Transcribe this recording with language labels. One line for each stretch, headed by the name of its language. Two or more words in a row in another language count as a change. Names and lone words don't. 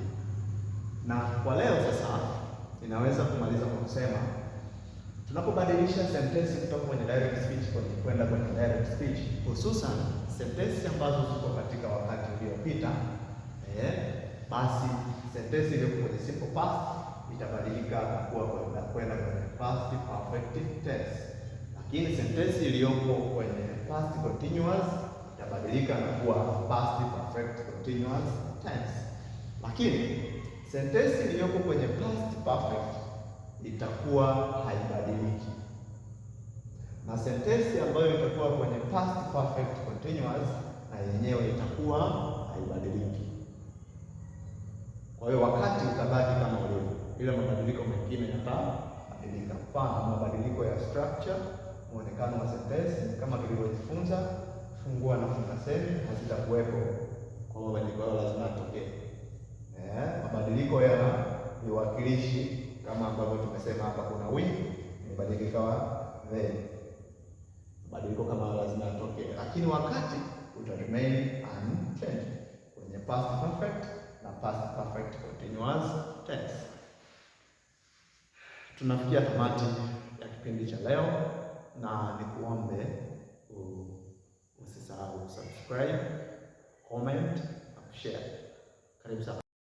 Swahili: Na kwa leo sasa ninaweza kumaliza kwa kusema tunapobadilisha sentensi kutoka kwenye
English: direct speech
Swahili: kwenda kwenye direct speech, hususan sentensi ambazo ziko katika wakati uliopita, basi sentensi iliyo kwenye simple past itabadilika kuwa kwenda kwenye
English: past perfect tense,
Swahili: lakini sentensi iliyopo kwenye
English: past continuous
Swahili: itabadilika na kuwa
English: past perfect continuous tense,
Swahili: lakini sentensi iliyopo kwenye
English: past perfect
Swahili: itakuwa haibadiliki, na sentensi ambayo itakuwa kwenye
English: past perfect continuous
Swahili: na yenyewe itakuwa haibadiliki. Kwa hiyo wakati utabaki kama ulivyo, ila mabadiliko mengine yatabadilika. Mfano, mabadiliko ya structure, muonekano wa sentensi kama tulivyojifunza, fungua na funga semi hazitakuwepo. Kwa hiyo mabadiliko hayo lazima yatokee. Mabadiliko ya viwakilishi kama ambavyo tumesema hapa, kuna we imebadilika kwa they. Mabadiliko kama lazima yatokee, lakini wakati uta
English: remain unchanged
Swahili: kwenye
English: past perfect
Swahili: na
English: past perfect continuous tense.
Swahili: Tunafikia tamati ya kipindi cha leo, na nikuombe usisahau
English: subscribe, comment
Swahili: na share. Karibu sana.